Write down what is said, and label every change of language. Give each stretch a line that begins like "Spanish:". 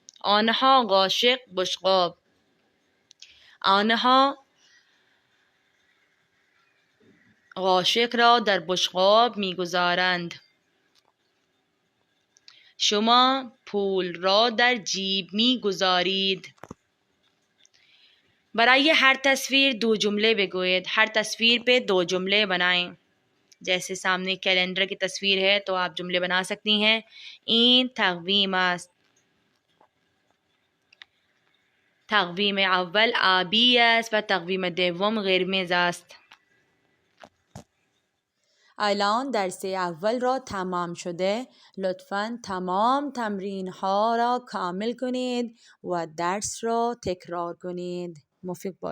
Persian: آنها قاشق بشقاب. آنها قاشق را در بشقاب می گذارند. شما پول را در جیب می گذارید. برای
Urdu: ہر تصویر 2 جملے
Persian: بگوید.
Urdu: ہر تصویر پہ 2 جملے بنائیں. جیسے سامنے کیلنڈر کی تصویر ہے تو آپ جملے بنا سکتی ہیں.
Persian: این تقویم است. تقویم اول آبی است و تقویم دوم قرمز است. الان درس اول را تمام شده. لطفاً تمام تمرین ها را کامل کنید و درس را تکرار کنید. موفق باشید.